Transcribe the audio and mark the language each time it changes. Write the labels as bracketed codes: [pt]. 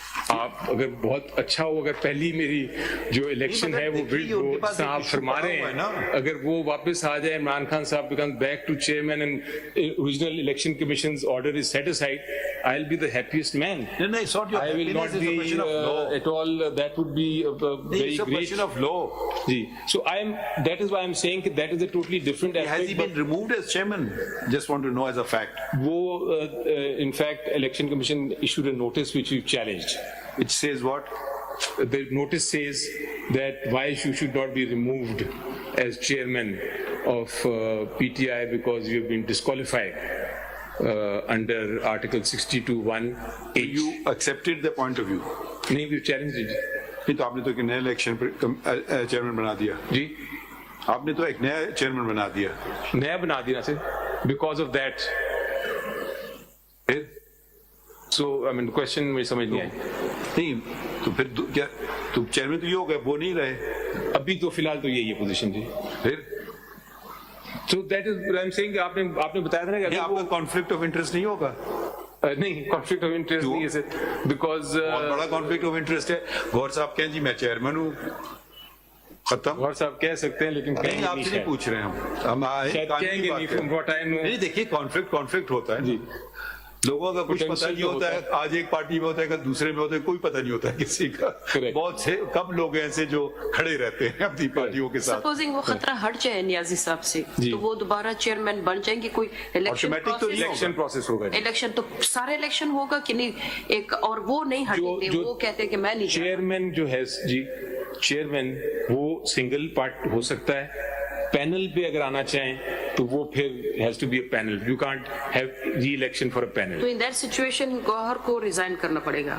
[ur] آپ اگر بہت اچھا ہو, اگر پہلی میری جو الیکشن ہے وہ آپ فرما رہے ہیں, اگر وہ واپس آ جائے, عمران خان صاحب [en] Become back to chairman and original election commission's order is set aside, I'll be the happiest man. No, it's not your I will not happiness, it's a be question of law. at all, that would be very It's a great. question of law. [ur] Ji. [en] So that is why I'm saying that that is a totally different Has aspect. he been removed as chairman? Just want to know as a fact. وہ in fact election commission issued a notice which we challenged. Which says what? The notice says that why you should not be removed as chairman of PTI because you have been disqualified under Article 62(1)(h). You accepted the point of view. نہیں, we challenged it. [ur] نہیں تو آپ نے تو ایک نیا election chairman بنا دیا. جی, آپ نے تو ایک نیا چیئرمین بنا دیا. نیا بنا دیا سر [en] because of that. So I mean [ur] question مجھے سمجھ نہیں آئی. نہیں تو پھر کیا تو چیئرمین تو یہ ہو گیا, وہ نہیں رہے. ابھی تو فی الحال تو یہی ہے پوزیشن. جی, پھر [en] so that is what I'm saying. [ur] آپ نے بتایا تھا نا کہ آپ کا کانفلکٹ آف انٹرسٹ نہیں ہوگا. نہیں, کانفلکٹ آف انٹرسٹ نہیں ہے سر, بیکاز بہت بڑا کانفلکٹ آف انٹرسٹ ہے. غور صاحب کہیں جی میں چیئرمین ہوں, ختم. غور صاحب کہہ سکتے ہیں لیکن نہیں, آپ سے نہیں پوچھ رہے ہم کہیں گے نہیں. نہیں دیکھیے کانفلکٹ ہوتا ہے. جی, لوگوں کا کچھ پتہ نہیں ہوتا ہے. آج ایک پارٹی میں ہوتا ہے, دوسرے میں ہوتا ہے, کوئی پتہ نہیں ہوتا ہے کسی کا. بہت سے کم لوگ ایسے جو کھڑے رہتے ہیں اپنی پارٹیوں کے ساتھ. سپوزنگ وہ خطرہ ہٹ جائے نیازی صاحب سے تو وہ دوبارہ چیئرمین بن جائیں گے. کوئی الیکشن پروسیس ہوگا. الیکشن تو سارے الیکشن ہوگا کہ نہیں ایک, اور وہ نہیں ہٹیں گے, وہ کہتے ہیں کہ میں نہیں. چیئرمین جو ہے جی, چیئرمین وہ سنگل پارٹ ہو سکتا ہے. پینل پہ اگر آنا چاہیں تو وہ پھر [en] has to be a panel. You can't have re-election for a panel. [ur] تو [en] in that situation [ur] گوہر کو ریزائن کرنا پڑے گا.